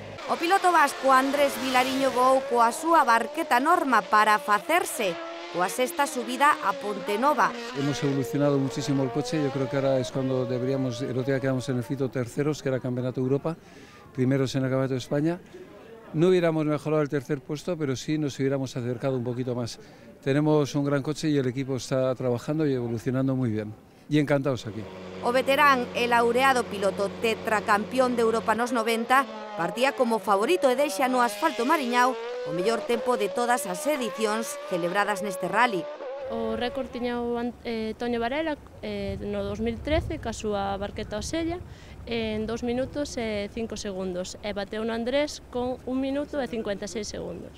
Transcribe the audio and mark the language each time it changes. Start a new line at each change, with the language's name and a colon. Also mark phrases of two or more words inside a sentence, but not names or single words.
Galician: O piloto vasco Andrés Vilariño voou coa súa barqueta Norma para facerse coa sexta subida a Pontenova.
Spanish: Hemos evolucionado muchísimo el coche, yo creo que ahora es cuando deberíamos, el otro día quedamos en el Fito terceros, que era Campeonato de Europa, primeros en el Campeonato de España. No hubiéramos mejorado el tercer puesto, pero sí nos hubiéramos acercado un poquito más. Tenemos un gran coche y el equipo está trabajando y evolucionando muy bien. Y encantados aquí.
Galician: O veterán e laureado piloto tetracampeón de Europa nos 90 partía como favorito e deixa no asfalto mariñao o mellor tempo de todas as edicións celebradas neste rally. O récord tiña o Toño Varela no 2013 ca súa barqueta Osella en 2 minutos e 5 segundos e bateu no Andrés con 1 minuto e 56 segundos.